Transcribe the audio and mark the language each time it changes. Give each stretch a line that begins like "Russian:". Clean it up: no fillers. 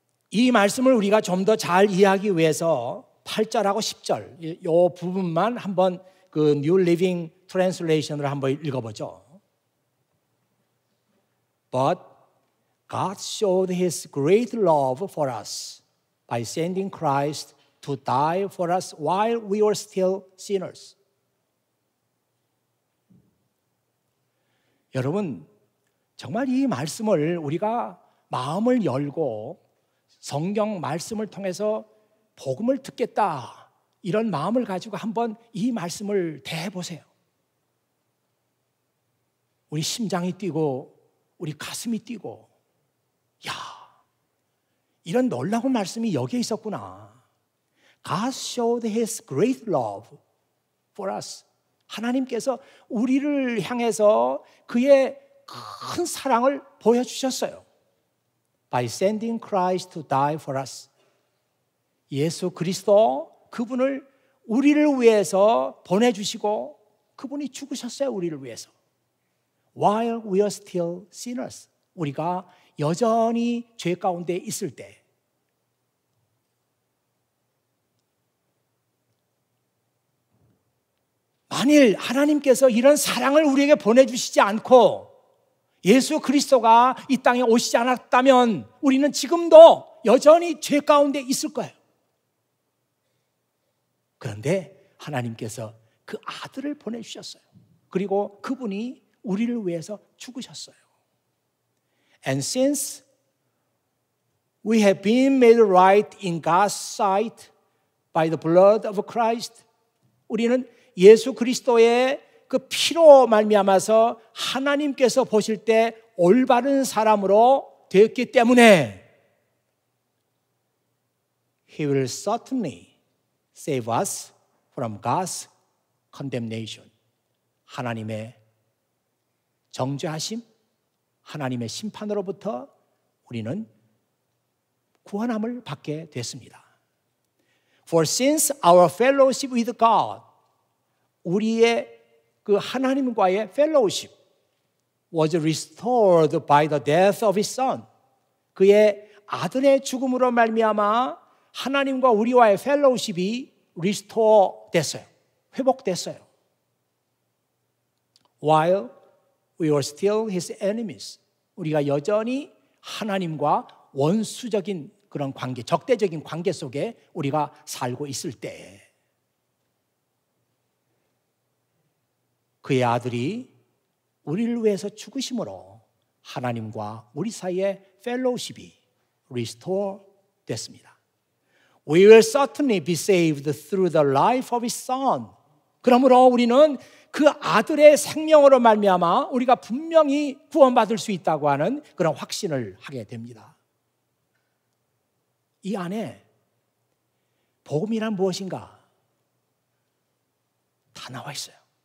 Korean: 이 말씀을 우리가 좀 더 잘 이해하기 위해서 8절하고 10절 이 부분만 한번 그 New Living Translation으로 한번 읽어보죠.
English: But God showed His great love for us by sending Christ to die for us while we were still sinners.
Korean: 여러분, 정말 이 말씀을 우리가 마음을 열고 성경 말씀을 통해서 복음을 듣겠다, 이런 마음을 가지고 한번 이 말씀을 대해보세요. 우리 심장이 뛰고 우리 가슴이 뛰고, 야, 이런 놀라운 말씀이 여기에 있었구나.
English: God showed His great love for us.
Korean: 하나님께서 우리를 향해서 그의 큰 사랑을 보여주셨어요.
English: By sending Christ to die for us.
Korean: 예수 그리스도, 그분을 우리를 위해서 보내주시고 그분이 죽으셨어요. 우리를 위해서.
English: While we are still sinners.
Korean: 우리가 여전히 죄 가운데 있을 때. 만일 하나님께서 이런 사랑을 우리에게 보내주시지 않고 예수 그리스도가 이 땅에 오시지 않았다면 우리는 지금도 여전히 죄 가운데 있을 거예요. 그런데 하나님께서 그 아들을 보내주셨어요. 그리고 그분이 우리를 위해서 죽으셨어요.
English: And since we have been made right in God's sight by the blood of Christ,
Korean: 우리는 예수 그리스도의 그 피로 말미암아서 하나님께서 보실 때 올바른 사람으로 되었기 때문에
English: He will certainly save us from God's condemnation.
Korean: 하나님의 정죄하심, 하나님의 심판으로부터 우리는 구원함을 받게 됐습니다.
English: For since our fellowship with God,
Korean: 우리의 그 하나님과의
English: fellowship was restored by the death of His Son.
Korean: 그의 아들의 죽음으로 말미암아 하나님과 우리와의 fellowship이 restore 됐어요. 회복됐어요.
English: While we were still His enemies.
Korean: 우리가 여전히 하나님과 원수적인 그런 관계, 적대적인 관계 속에 우리가 살고 있을 때 그의 아들이 우리를 위해서 죽으심으로 하나님과 우리 사이의 펠로우십이 restore 됐습니다.
English: We will certainly be saved through the life of His Son.
Korean: 그러므로 우리는 그 아들의 생명으로 말미암아 우리가 분명히 구원받을 수 있다고 하는 그런 확신을 하게 됩니다. 이 안에 복음이란 무엇인가 다 나와 있어요.